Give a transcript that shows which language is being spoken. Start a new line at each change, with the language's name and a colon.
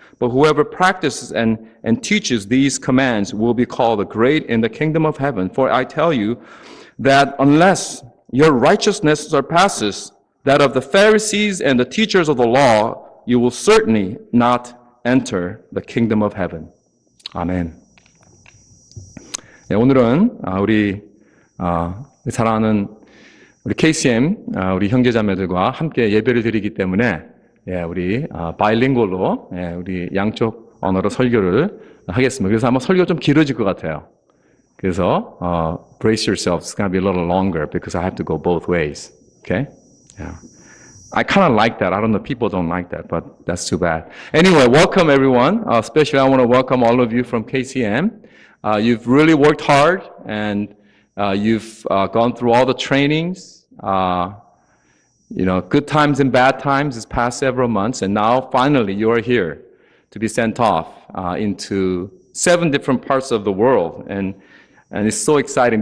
English: But whoever practices and teaches these commands will be called the great in the kingdom of heaven. For I tell you that unless your righteousness surpasses that of the Pharisees and the teachers of the law, you will certainly not enter the kingdom of heaven.
Korean: 아멘. 네, 오늘은 우리 사랑하는 우리 KCM 우리 형제자매들과 함께 예배를 드리기 때문에 우리 바이링골로 우리 양쪽 언어로 설교를 하겠습니다. 그래서 아마 설교 좀 길어질 것 같아요. 그래서
English: brace yourselves. It's going to be a little longer because I have to go both ways. Okay? Yeah. I kind of like that. I don't know, people don't like that, but that's too bad. Anyway, welcome everyone. Especially I want to welcome all of you from KCM. You've really worked hard and you've gone through all the trainings, good times and bad times this past several months, and now finally you are here to be sent off into 7 different parts of the world, and it's so exciting.